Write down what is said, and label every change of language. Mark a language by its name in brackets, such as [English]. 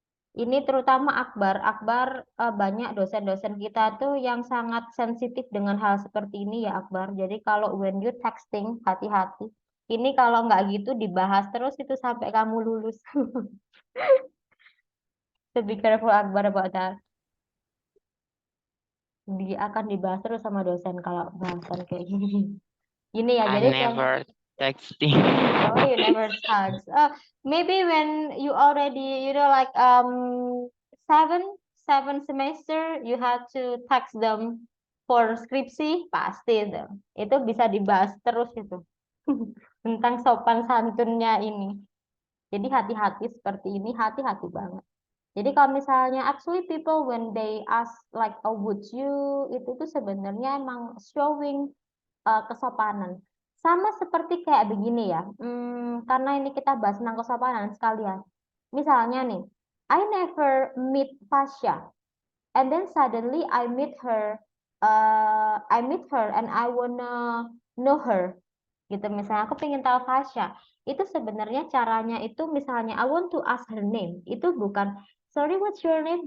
[Indonesian] Ini terutama Akbar banyak dosen-dosen kita tuh yang sangat sensitif dengan hal seperti ini ya Akbar. Jadi kalau [English] when you texting [Indonesian] hati-hati. Ini kalau nggak gitu dibahas terus itu sampai kamu lulus. [English] So be careful Akbar about that. [Indonesian] Akan dibahas terus sama dosen kalau bahasan kayak gini. Ini ya, [English] I [Indonesian] jadi kayak [English] never texting. oh, you never text. Maybe when you already, like seven semester, you have to text them for skripsi, pasti itu. [Indonesian] Itu bisa dibahas terus itu. Tentang sopan santunnya ini. Jadi hati-hati seperti ini, hati-hati banget. Jadi kalau misalnya [English] actually people when they ask like would you, [Indonesian] itu tuh sebenarnya emang showing kesopanan. Sama seperti kayak begini ya, karena ini kita bahas tentang kesopanan sekalian. [English] Misalnya nih, I never meet Fasya, and then suddenly I meet her and I wanna know her. [Indonesian] Gitu, misalnya aku pengen tahu Fasya. Itu sebenarnya caranya itu misalnya [English] I want to ask her name. [Indonesian] Itu bukan, [English] sorry what's your name?